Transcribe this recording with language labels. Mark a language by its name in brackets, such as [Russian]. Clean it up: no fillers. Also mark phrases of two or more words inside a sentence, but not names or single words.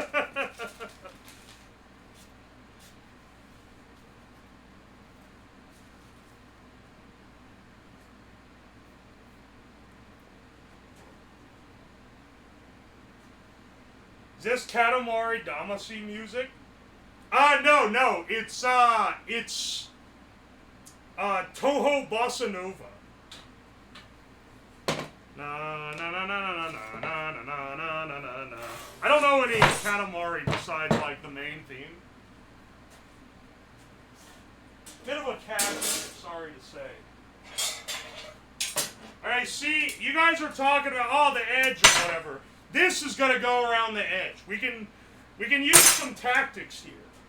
[English] Is this Katamari Damacy music? No, it's Toho Bossa Nova. Na na na na na na na na na na na na. I don't know any Katamari besides like the main theme. Bit of a cat, sorry to say. Alright, see, you guys are talking about the edge or whatever. This is gonna go around the edge. We can use some tactics here.